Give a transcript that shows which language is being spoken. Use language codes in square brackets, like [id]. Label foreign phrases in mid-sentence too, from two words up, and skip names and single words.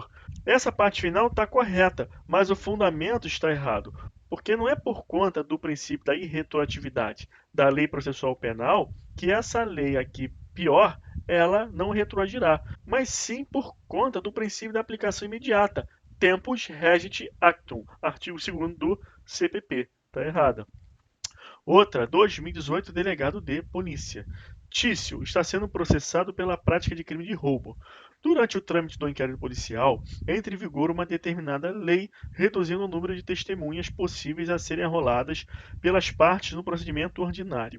[pt] Essa parte final está correta, mas o fundamento está errado, porque não é por conta do princípio da irretroatividade da lei processual penal que essa lei aqui, pior, ela não retroagirá, mas sim por conta do princípio da aplicação imediata, [la] tempus regit actum, [pt] artigo 2º do CPP. Está errada. Outra, 2018, delegado de polícia. Tício está sendo processado pela prática de crime de roubo. Durante o trâmite do inquérito policial, entra em vigor uma determinada lei reduzindo o número de testemunhas possíveis a serem arroladas pelas partes no procedimento ordinário.